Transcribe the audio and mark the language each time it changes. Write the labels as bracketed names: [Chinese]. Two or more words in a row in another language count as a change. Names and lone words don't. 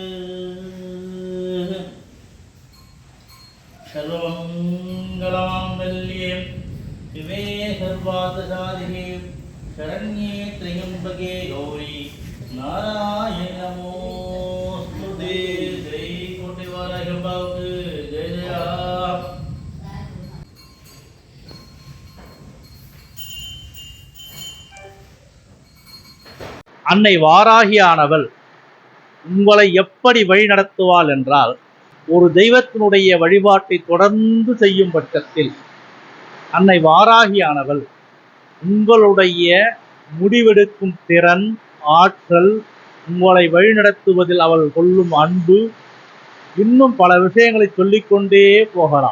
[Sanskrit] सर्वमङ्गलमाङ्गल्ये शिवे सर्वार्थसाधिके शरण्ये त्र्यम्बके गौरी नारायणी नमोस्तुते। [Hindi] जय कोटिवाराहि बाबू जय जय। [Tamil] அன்னை வாராகியானவள் உங்களை எப்படி வழிநடத்துவாள் என்றால், ஒரு தெய்வத்தினுடைய வழிபாட்டை தொடர்ந்து செய்யும் பட்சத்தில் அன்னை வாராகியானவள் உங்களுடைய முடிவெடுக்கும் திறன், ஆற்றல், உங்களை வழிநடத்துவதில் அவள் கொள்ளும் அன்பு, இன்னும் பல விஷயங்களை சொல்லிக்கொண்டே போகலாம்.